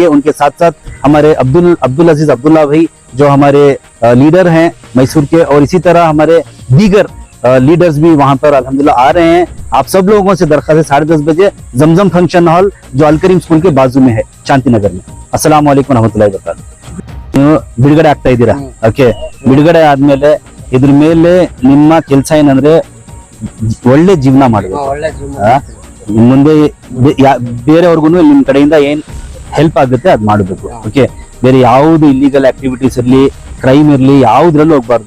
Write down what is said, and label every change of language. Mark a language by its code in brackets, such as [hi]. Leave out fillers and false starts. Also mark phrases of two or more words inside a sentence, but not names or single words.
[hi] उनके साथ साथ हमारे अब्दुल अजीज अब्दुल्ला भाई जो हमारे लीडर हैं मैसूर के, और इसी तरह हमारे दीगर लीडर्स भी वहां पर अल्हम्दुलिल्लाह आ रहे हैं। आप सब लोगों से दरख्वास्त है 10:30 बजे जमजम [en] function hall [hi] जो अलकरीम स्कूल के बाजू में है शांति नगर में। [ar] السلام عليكم رحمة الله وبركاته. [kn] ನೀವು ಬಿಡುಗಡೆ ಆಗ್ತಾ ಇದ್ದೀರಾ? ಓಕೆ, ಬಿಡುಗಡೆ ಆದ್ಮೇಲೆ ಇದ್ರ ಮೇಲೆ ನಿಮ್ಮ ಕೆಲಸ ಏನಂದ್ರೆ ಒಳ್ಳೆ ಜೀವನ ಮಾಡಬೇಕು, ಒಳ್ಳೆ ಜೀವನ ಮುಂದೆ ಬೇರೆಯವ್ರಿಗೂ ನಿಮ್ ಕಡೆಯಿಂದ ಏನ್ ಹೆಲ್ಪ್ ಆಗುತ್ತೆ ಅದ್ ಮಾಡಬೇಕು। ಓಕೆ, ಬೇರೆ ಯಾವ್ದು [en] illegal activities [kn] ಇರ್ಲಿ ಕ್ರೈಮ್ ಇರ್ಲಿ ಯಾವ್ದ್ರಲ್ಲೂ ಹೋಗ್ಬಾರ್ದು।